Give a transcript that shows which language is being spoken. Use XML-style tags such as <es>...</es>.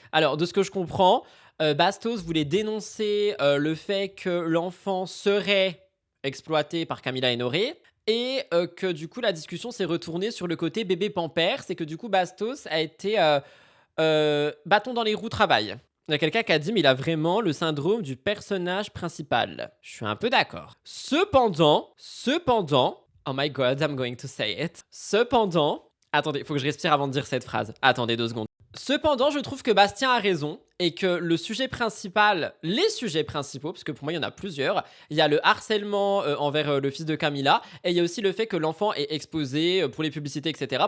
<fr>Alors, de ce que je comprends, Bastos voulait dénoncer le fait que l'enfant serait exploité par Camilla et Noré, et que du coup, la discussion s'est retournée sur le côté bébé Pampers, et que du coup, Bastos a été bâton dans les roues travail. Il y a quelqu'un qui a dit, mais il a vraiment le syndrome du personnage principal. Je suis un peu d'accord. Cependant,</fr> <en>oh my god, I'm going to say it.</en> <fr>Cependant, attendez, faut que je respire avant de dire cette phrase. Attendez 2 secondes. Cependant, je trouve que Bastien a raison et que le sujet principal, les sujets principaux, parce que pour moi, il y en a plusieurs, il y a le harcèlement envers le fils de Camilla et il y a aussi le fait que l'enfant est exposé pour les publicités, etc.</fr>